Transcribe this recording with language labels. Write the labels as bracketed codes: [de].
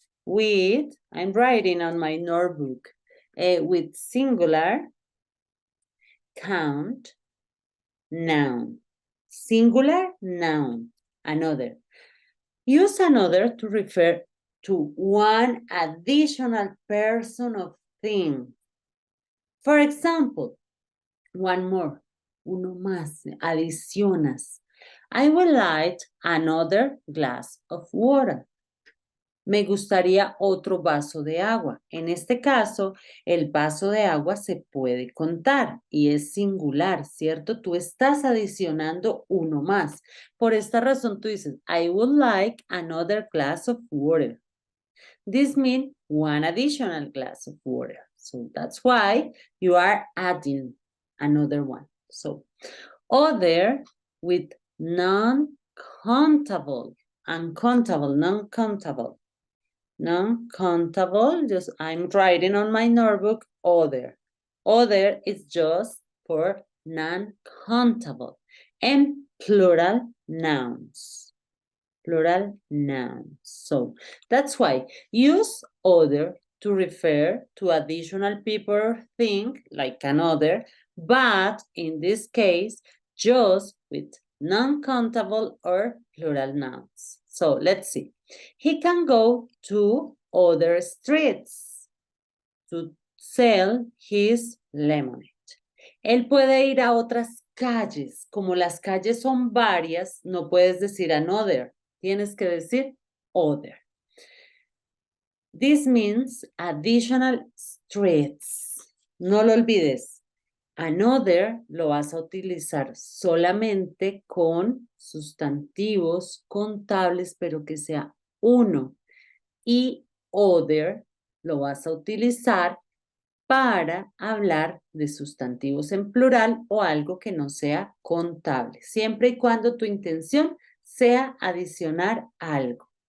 [en] with, I'm writing on my notebook, with singular, count, noun. Singular, noun, another. Use another to refer to one additional person or thing. For example, one more, [es] uno más, adicionas. [en] I would like another glass of water. [es] Me gustaría otro vaso de agua. En este caso, el vaso de agua se puede contar y es singular, ¿cierto? Tú estás adicionando uno más. Por esta razón tú dices, [en] I would like another glass of water. This means one additional glass of water. So that's why you are adding another one. So, other with non-countable, uncountable, non-countable. Non-countable, just I'm writing on my notebook, other. Other is just for non-countable. And plural nouns. Plural nouns. So that's why use other to refer to additional people or thing, like another, but in this case, just with non-countable or plural nouns. So let's see. He can go to other streets to sell his lemonade. [es] Él puede ir a otras calles. Como las calles son varias, no puedes decir another. Tienes que decir other. [en] This means additional streets. [es] No lo olvides. Another lo vas a utilizar solamente con sustantivos contables, pero que sea uno. Y other lo vas a utilizar para hablar de sustantivos en plural o algo que no sea contable, siempre y cuando tu intención sea adicionar algo.